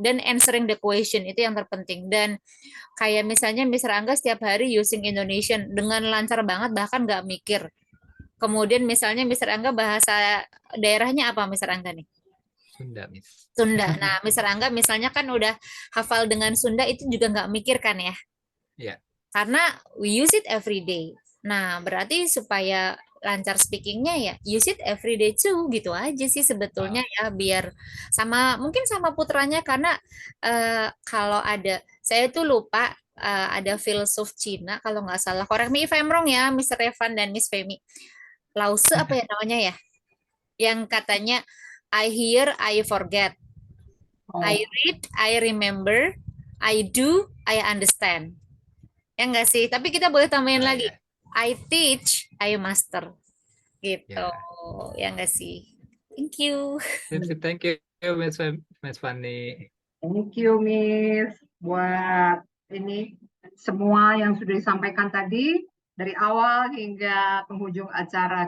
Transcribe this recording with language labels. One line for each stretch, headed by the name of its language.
Indonesian: Dan
English: answering the question
Indonesian: itu yang terpenting. Dan kayak misalnya Mr. Angga setiap hari
English: using Indonesian
Indonesian: dengan lancar banget, bahkan nggak mikir. Kemudian misalnya Mr. Angga bahasa daerahnya apa Mr. Angga nih? Sunda, Miss. Sunda. Nah, Mr. Angga misalnya kan udah hafal dengan Sunda, itu juga nggak mikir kan ya? Iya. Karena
English: we use it every day.
Indonesian: Nah, berarti supaya lancar speakingnya ya
English: use it every day too,
Indonesian: gitu aja sih sebetulnya ya, biar mungkin sama putranya karena kalau saya tuh lupa, ada filsuf Cina kalau nggak salah,
English: correct me if I'm wrong
Indonesian: ya Mr. Evan dan Miss Femi, Lause apa ya namanya ya, yang katanya
English: I hear, I forget, I Oh, read, I remember, I do, I understand.
Indonesian: Ya enggak sih? Tapi kita boleh tambahin Ah, lagi. ya.
English: I teach, I master.
Indonesian: Gitu. Ya. Ya enggak sih?
English: Thank you. Thank you, Miss Fanny. Thank you, Miss,
Indonesian: buat ini semua yang sudah disampaikan tadi dari awal hingga penghujung acara.